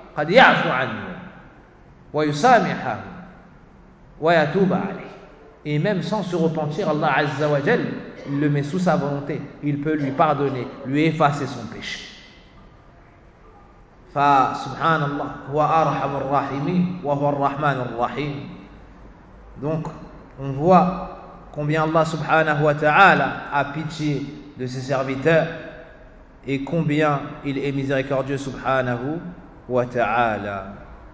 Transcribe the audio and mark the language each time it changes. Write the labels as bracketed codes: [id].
[ar] قد يعفو عنه ويسامح ويتوب عليه. [fr] Et même sans se repentir, Allah Azza wa Jal le met sous sa volonté. Il peut lui pardonner, lui effacer son péché. [ar] فسبحان الله هو أرحم الراحمين وهو الرحمن الرحيم. [fr] Donc, on voit combien Allah subhanahu wa ta'ala a pitié de ses serviteurs et combien il est miséricordieux subhanahu wa ta'ala.